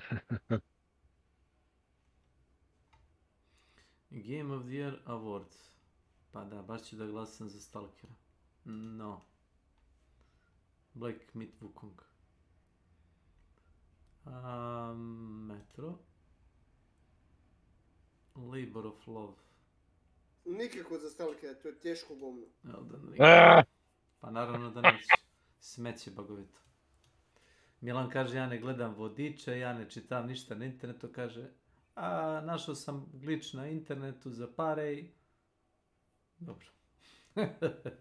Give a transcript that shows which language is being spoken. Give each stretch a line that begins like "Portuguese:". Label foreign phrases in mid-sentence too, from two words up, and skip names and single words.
English: Game of the Year Award.
Serbian: Pa da, baš ću da glasam za Stalkera. No. Black Myth Wukong. Metro. Labor of Love. Nikako za Stalkera, to je teško govno. Elden Ring. Pa naravno da neće. Smeće bagovito. Milan kaže, ja ne gledam vodiče, ja ne čitam ništa na internetu, kaže, a našao sam glitch na internetu za pare i...